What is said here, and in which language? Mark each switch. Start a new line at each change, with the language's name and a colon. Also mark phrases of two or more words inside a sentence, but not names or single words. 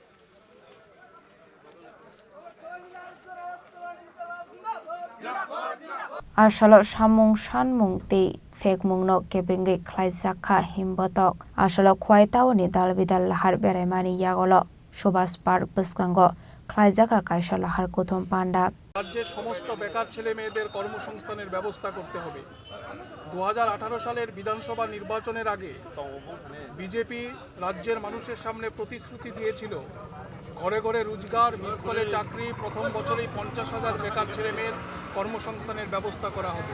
Kok Borok: Asalo samung sanmung te fekmung no kebenge khlajaka himbatak asalo khwaitao ni dalbidal lahar beramani yagolo Subhas Park Puskango khlajaka kaisa lahar kothom panda
Bangla: রাজ্যের সমস্ত বেকার ছেলে মেয়েদের কর্মসংস্থানের ব্যবস্থা করতে হবে। 2018 সালের বিধানসভা নির্বাচনের আগে বিজেপি রাজ্যের মানুষের সামনে প্রতিশ্রুতি দিয়েছিল ঘরে ঘরে রোজগার, মিস কলে চাকরি, প্রথম বছরেই 50,000 বেকার ছেলে মেয়ের কর্মসংস্থানের ব্যবস্থা করা হবে।